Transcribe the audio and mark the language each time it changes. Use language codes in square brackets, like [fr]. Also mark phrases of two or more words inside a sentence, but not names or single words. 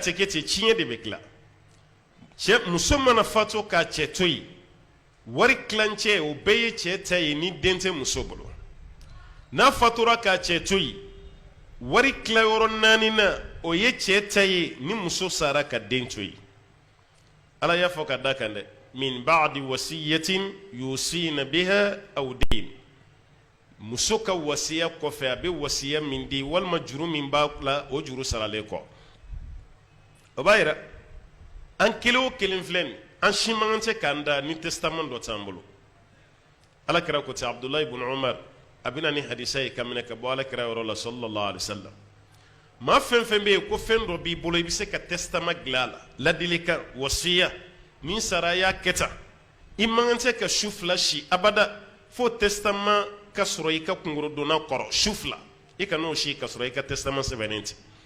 [bm] tɛ kɛ ten tiɲɛ de bɛ tila cɛ muso mana fatu k'a cɛ to yen wari kilancɛ o bɛɛ ye cɛ ta ye ni den tɛ muso bolo n'a fatura k'a cɛ to yen wari tilayɔrɔ 4 na o ye cɛ ta ye ni muso sara ka den to yen ala y'a fɔ ka da kan dɛ [ar] من بعد وصية يوصين بها أو دين [bm] muso ka wasiya kɔfɛ a bɛ wasiya min di walima juru min b'a la o juru saralen kɔ o b'a yira an kelen o kelen filɛ nin an si man kan tɛ k'an da ni testament dɔ t'an bolo ala kira ko ten abdulayi ibn umar a bɛna ni hadisa ye ka minɛ ka bɔ ala kira yɔrɔ la [ar] صلى الله عليه وسلم [bm] maa fɛn fɛn bɛ yen ko fɛn dɔ b'i bolo i bɛ se ka testament dilan a la ladilikan wasiya min sara y'a kɛ tan i man kan tɛ ka su 2 si abada fo testament ka sɔrɔ i ka kungorodonna kɔrɔ su 2 i ka n'o si ka sɔrɔ i ka testament sɛbɛnnen tɛ